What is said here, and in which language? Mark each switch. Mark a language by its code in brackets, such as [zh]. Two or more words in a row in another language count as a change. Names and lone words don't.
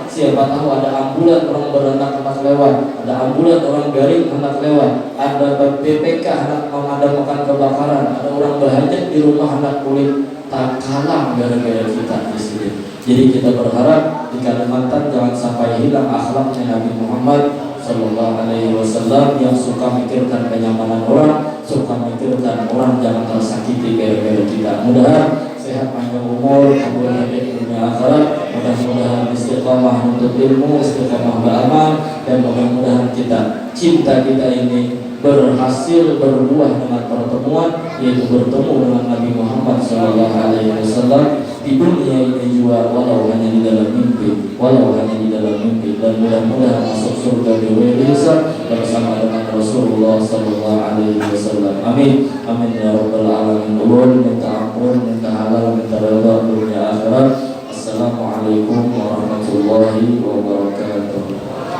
[id] Siapa tahu ada ambulan orang beranak hendak lewat, ada ambulan orang garing hendak lewat, ada BPK hendak memadamkan kebakaran, ada orang berhajat di rumah hendak kulit, tak kalah gara-gara kita di sini. Jadi kita berharap di Kalimantan jangan sampai hilang akhlaknya Nabi Muhammad [ar] Sallallahu Alaihi Wasallam [id] yang suka mikirkan kenyamanan orang, suka mikirkan orang jangan tersakiti gara-gara kita. Mudah-mudahan sehat panjang umur, kemudian di dunia akhirat, mudah-mudahan istiqamah untuk ilmu, istiqamah beramal, dan mudah-mudahan cinta kita ini berhasil berbuah dengan pertemuan, yaitu bertemu dengan Nabi Muhammad [ar] Sallallahu Alaihi Wasallam. [id] di dunia ini juga, walau hanya di dalam mimpi, dan mudah-mudahan masuk surga bisa bersama dengan Rasulullah [ar] Sallallahu Alaihi Wasallam. Amin, amin ya rabbal alamin. [id] Ulun minta ampun, minta halal, minta redha dunia akhirat. [ar] Assalamualaikum warahmatullahi wabarakatuh.